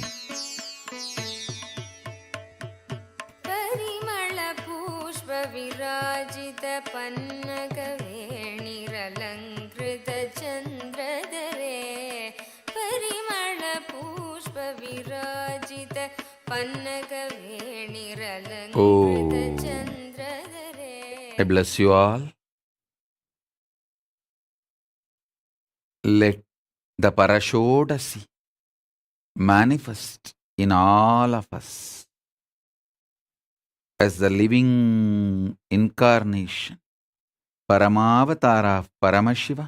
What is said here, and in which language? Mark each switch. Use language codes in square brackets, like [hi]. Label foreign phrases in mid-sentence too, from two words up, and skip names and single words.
[sa] ಪರಿಮಳ ಪುಷ್ಪ ವಿರಾಜಿತ ಪನ್ನಗ ವೇಣಿರಲಂಕೃತ ಚಂದ್ರಧರೆ ಪರಿಮಳ ಪುಷ್ಪ ವಿರಾಜಿತ ಪನ್ನಗ ವೇಣಿರಲಂಕೃತ ಚಂದ್ರಧರೆ. [en] I bless you all. Let the Parashodasi manifest in all of us as the living incarnation, Paramavatara of Paramashiva.